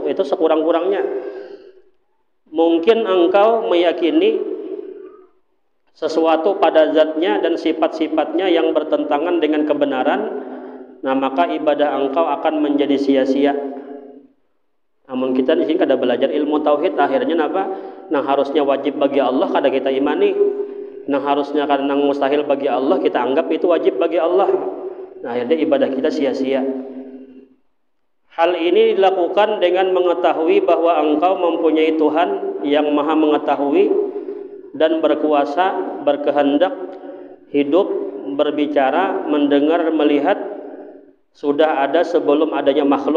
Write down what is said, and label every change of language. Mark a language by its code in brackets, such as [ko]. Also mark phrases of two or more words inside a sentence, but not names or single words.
[id] Itu sekurang-kurangnya. Mungkin engkau meyakini sesuatu pada zatnya dan sifat-sifatnya yang bertentangan dengan kebenaran, nah maka ibadah engkau akan menjadi sia-sia. [bjn] Namun kita di sini kada belajar ilmu tauhid, akhirnya apa? Nang harusnya wajib bagi Allah kada kita imani, nang harusnya nang mustahil bagi Allah kita anggap itu wajib bagi Allah. [id] Nah, akhirnya ibadah kita sia-sia. Hal ini dilakukan dengan mengetahui bahwa engkau mempunyai Tuhan yang Maha mengetahui dan berkuasa, berkehendak, hidup, berbicara, mendengar, melihat sudah ada sebelum adanya makhluk.